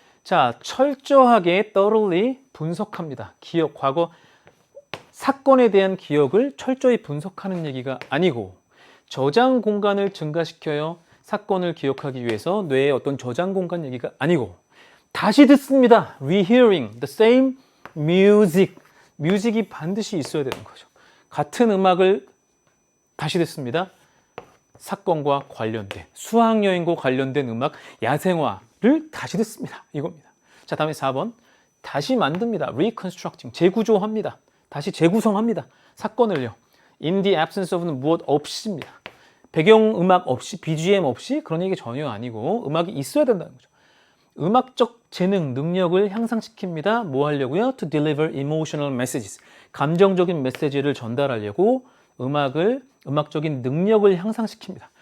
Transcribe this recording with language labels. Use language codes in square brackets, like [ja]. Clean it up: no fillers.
[ko] 자, 철저하게 thoroughly 분석합니다. 기억, 과거 사건에 대한 기억을 철저히 분석하는 얘기가 아니고 저장 공간을 증가시켜요. 사건을 기억하기 위해서 뇌의 어떤 저장 공간 얘기가 아니고 다시 듣습니다. [en] Rehearing the same music. [ko] 뮤직이 반드시 있어야 되는 거죠. 같은 음악을 다시 듣습니다. 사건과 관련된 수학여행과 관련된 음악 야생화를 다시 듣습니다. 이겁니다. 자, 다음에 4번 다시 만듭니다. Reconstructing 재구조합니다. 다시 재구성합니다. 사건을요. [en] In the absence of는 [ko] 무엇 없이입니다. 배경음악 없이 BGM 없이 그런 얘기 전혀 아니고 음악이 있어야 된다는 거죠. 음악적 재능, 능력을 향상시킵니다. 뭐 하려고요? [en] To deliver emotional messages. [ko] 감정적인 메시지를 전달하려고 음악적인 능력을 향상시킵니다.